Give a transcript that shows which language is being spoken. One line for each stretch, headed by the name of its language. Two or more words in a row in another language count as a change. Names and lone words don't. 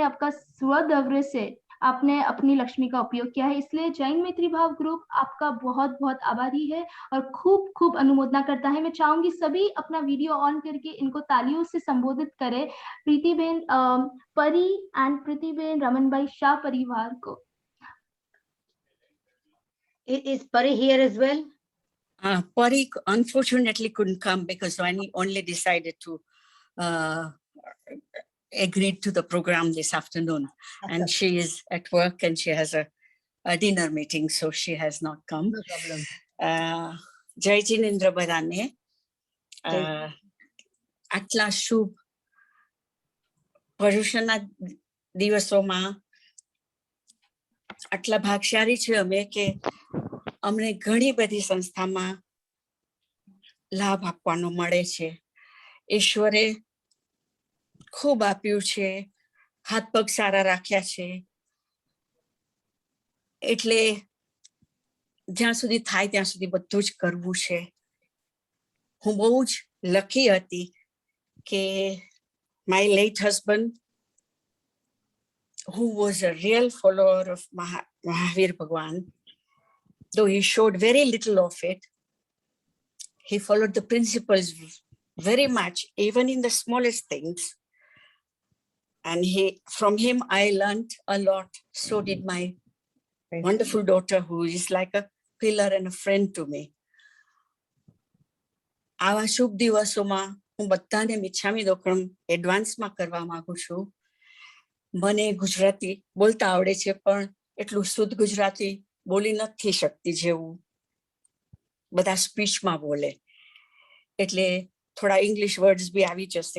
Hindi: और आपने आपका स्वदव्य से आपने अपनी लक्ष्मी का उपयोग किया है। इसलिए जैन मैत्री भाव ग्रुप आपका बहुत बहुत आभारी है और खूब खूब अनुमोदना करता है। मैं चाहूंगी सभी अपना वीडियो ऑन करके इनको तालियों से संबोधित करें, प्रीतिबेन परी एंड प्रीतिबेन रमनभाई शाह परिवार को।
English: Is Pari here as well? Pari unfortunately couldn't come because Vani only decided to agree to the program this afternoon. And she is at work and she has a dinner meeting, so she has not come. No problem.
Gujarati: Jai Jinendra Badane, આટલા શુભ પર્યુષણના દિવસોમાં આટલા ભાગ્યશાળી છે અમે કે અમને ઘણી બધી સંસ્થામાં લાભ આપવાનો મળે છે. ઈશ્વરે ખૂબ આપ્યું છે, હાથ પગ સારા રાખ્યા છે, એટલે જ્યાં સુધી થાય ત્યાં સુધી બધું જ કરવું છે. હું બહુ જ લકી હતી કે
English: my late husband, who was a real follower of Mahavir Bhagwan, though he showed very little of it, he followed the principles very much, even in the smallest things. And from him, I learned a lot. So did my wonderful daughter, who is like a pillar and a friend to me.
Gujarati: આવા શુભ દિવસોમાં હું બધાને મિચ્છામી દુક્કડમ એડવાન્સમાં કરવા માંગુ છું. મને ગુજરાતી બોલતા આવડે છે, પણ એટલું શુદ્ધ ગુજરાતી બોલી નથી શકતી જેવું બધા સ્પીચમાં બોલે, એટલે થોડા
English: English words
Gujarati: બી આવી જશે.